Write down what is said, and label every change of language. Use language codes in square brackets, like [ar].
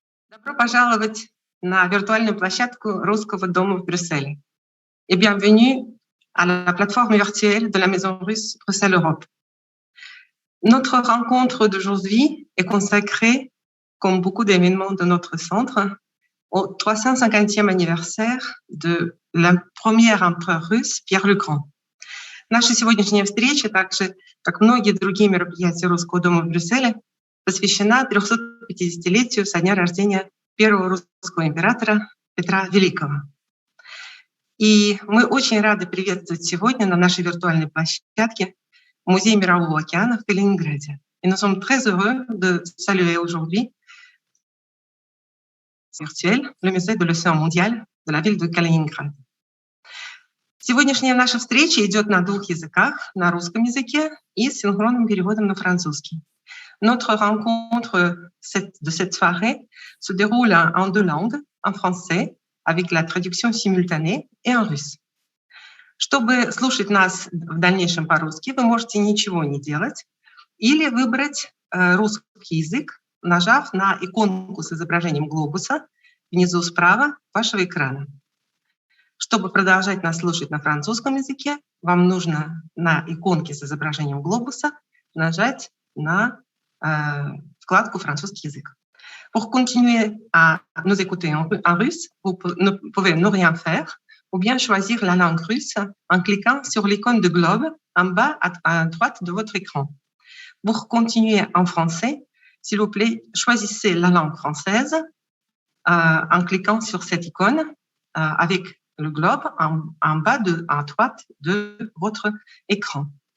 [ru] Добро пожаловать на виртуальную площадку Русского дома в Брюсселе. [fr] Et bienvenue à la plateforme virtuelle de la Maison russe Bruxelles-Europe. Notre rencontre d'aujourd'hui est consacrée, comme beaucoup d'événements de notre centre, au 350e anniversaire de le premier empereur russe Пьер le Grand. [ru] Наша сегодняшняя встреча, также как многие другие мероприятия Русского дома в Брюсселе, посвящена 350-летию со дня рождения первого русского императора Петра Великого. И мы очень рады приветствовать сегодня на нашей виртуальной площадке Музей Мирового океана в Калининграде. [fr] Et nous sommes très heureux de saluer aujourd'hui virtuel, le musée de l'océan mondial de la ville de Kaliningrad. [ru] Сегодняшняя наша встреча идет на двух языках, на русском языке и с синхронным переводом на французский. [fr] Notre rencontre de cette soirée se déroule en deux langues, en français, avec la traduction simultanée, et en russe. [ru] Чтобы слушать нас в дальнейшем по-русски, вы можете ничего не делать или выбрать русский язык, нажав на иконку с изображением глобуса внизу справа вашего экрана. Чтобы продолжать нас слушать на французском языке, вам нужно на иконке с изображением глобуса нажать на вкладку «Французский язык». [fr] Pour continuer à nous écouter en russe, vous pouvez ne rien faire ou bien choisir la langue russe en cliquant sur l'icône de globe en bas à droite de votre écran. Pour continuer en français, s'il vous plaît, choisissez la langue française en cliquant sur cette icône avec le globe en bas à droite de votre écran.